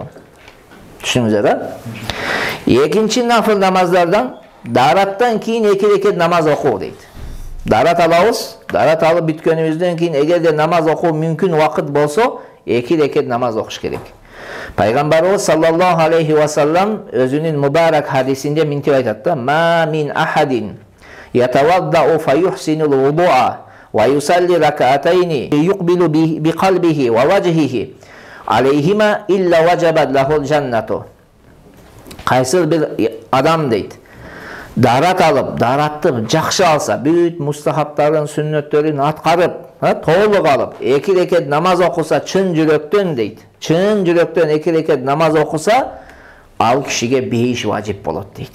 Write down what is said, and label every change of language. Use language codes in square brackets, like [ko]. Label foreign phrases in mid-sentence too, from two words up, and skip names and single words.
[ky] Түшүнүңүздөр, экинчи нафыл намаздардан дараттан кийин 2 рекет намаз окуу дейт. Дарат алабыз, дарат алып бүткөнүбүздөн кийин эгерде намаз окуу мүмкүн убакыт болсо, 2 рекет намаз окуш керек. Пайгамбарыбыз [ar] صلى الله عليه وسلم [ky] өзүнүн мубарак хадисинде минтип айтат да: [ar] "ما من أحد يتوضأ فيحسن الوضوء ويصلي ركعتين يقبل بقلبه ووجهه عليهما إلا وجبت له الجنة." [ky] Кайсыл бир адам дейт, дарат алып, даратты жакшы алса, бүт мустахабтарын, сүннөттөрүн аткарып, толук алып, 2 рекет намаз окуса, чын жүрөктөн дейт. Чын жүрөктөн 2 рекет намаз окуса, ал кишиге бейиш важип болот дейт.